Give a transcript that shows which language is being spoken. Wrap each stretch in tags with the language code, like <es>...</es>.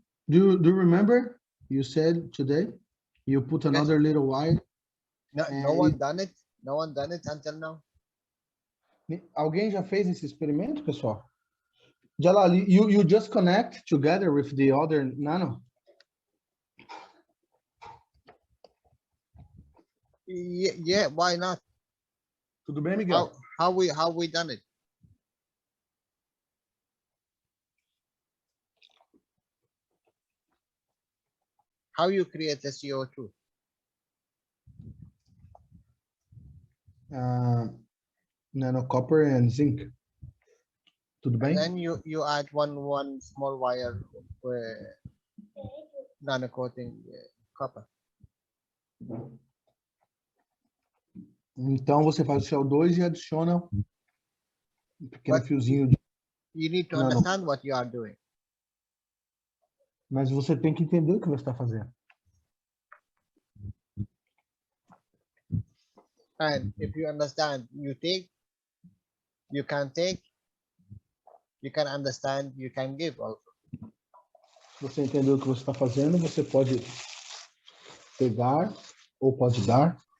<en>Do you remember you said today you put another little wire? No one done it. No one done it until now.</en> <pt>Alguém já fez esse experimento, pessoal?</pt> <en>Jalal, you just connect together with the other nano? Yeah, why not?</en> <pt>Tudo bem, Miguel?</pt> <en>How we done it? How you create the CO2? Nano copper and zinc.</en> <pt>Tudo bem?</pt> <en>And then you add one small wire nano coating copper.</en> <pt>Então você faz o CO2 e adiciona um pequeno fiozinho de...</pt> <en>You need to understand what you are doing.</en> <pt>Mas você tem que entender o que você está fazendo.</pt> <en>And if you understand, you take, you can take, you can understand, you can give also.</en> <pt>Se você entender o que você está fazendo, você pode pegar ou pode dar.</pt>